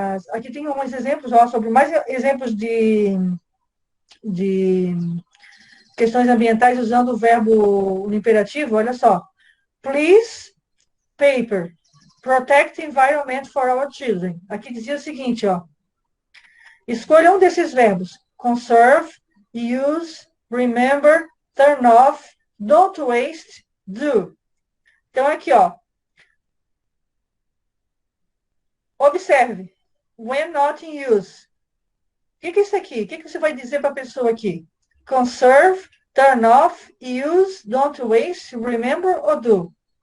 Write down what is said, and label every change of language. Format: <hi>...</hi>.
<pt>Aqui tem alguns exemplos, ó, sobre mais exemplos de questões ambientais usando o verbo no imperativo. Olha só.</pt> <en>Please, paper. Protect the environment for our children.</en> <pt>Aqui dizia o seguinte, ó. Escolha um desses verbos.</pt> <en>Conserve, use, remember, turn off, don't waste, do.</en> <pt>Então, aqui, ó.</pt> <en>Observe. When not in use.</en> <pt>O que é isso aqui? O que você vai dizer para a pessoa aqui?</pt> <en>Conserve, turn off, use, don't waste, remember ou do?</en>